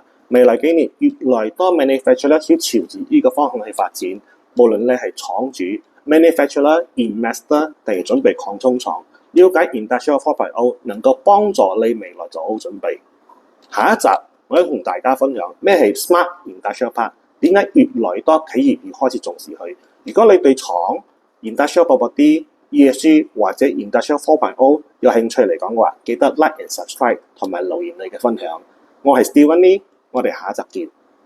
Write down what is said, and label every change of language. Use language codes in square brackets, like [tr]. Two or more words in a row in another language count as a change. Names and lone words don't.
[yue] 未來幾年越來越多 manufacturer 要朝住呢個方向去發展，無論你係廠主、manufacturer、investor 定係準備擴充廠，了解 Industrial 4.0 能夠幫助你未來做好準備。下一集我要同大家分享咩係 [en] Smart Industrial Park， [yue] 點解越來越多企業要開始重視佢。如果你對廠 [en] Industrial Property、 [yue] ESG 或者 Industrial 4.0 有興趣嚟講嘅話，記得 [en] like and subscribe [yue] 同埋留言你嘅分享。我係 Steven Lee，我哋下一集見。